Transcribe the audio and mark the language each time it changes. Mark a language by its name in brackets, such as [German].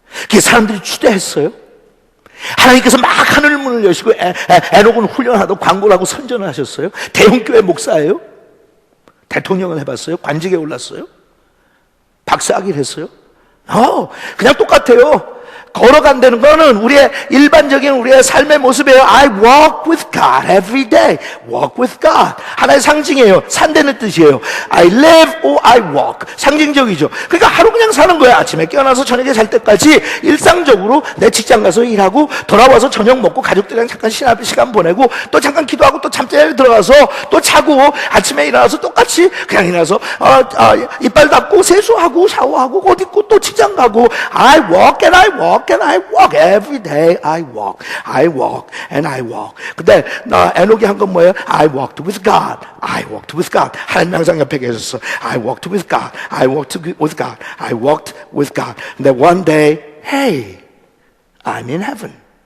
[Korean] 그 사람들이 추대했어요? 하나님께서 막 하늘 문을 여시고 에녹은 훈련하고 광고를 하고 선전을 하셨어요? 대형교회 목사예요? 대통령을 해봤어요? 관직에 올랐어요? 박사학위를 했어요? 그냥 똑같아요. 걸어간다는 거는 우리의 일반적인 우리의 삶의 모습이에요. [English] I walk with God every day. Walk with God. [Korean] 하나의 상징이에요. 산다는 뜻이에요. [English] I live or I walk. [Korean] 상징적이죠. 그러니까 하루 그냥 사는 거야. 아침에 깨어나서 저녁에 잘 때까지 일상적으로 내 직장 가서 일하고 돌아와서 저녁 먹고 가족들이랑 잠깐 시간 보내고 또 잠깐 기도하고 또 잠자리에 들어가서 또 자고 아침에 일어나서 똑같이 그냥 일어나서 이빨 닦고 세수하고 샤워하고 옷 입고 또 직장 가고 [English] I walk and I walk. And I walk every day. I walk and I walk. [Korean] 근데 에녹이 한 건 뭐예요? [English] I walked with God. I walked with God. [Korean] 하나님 항상 옆에 계셨어. [English] I walked with God. I walked with God. I walked with God. 근데 one day, hey, I'm in heaven.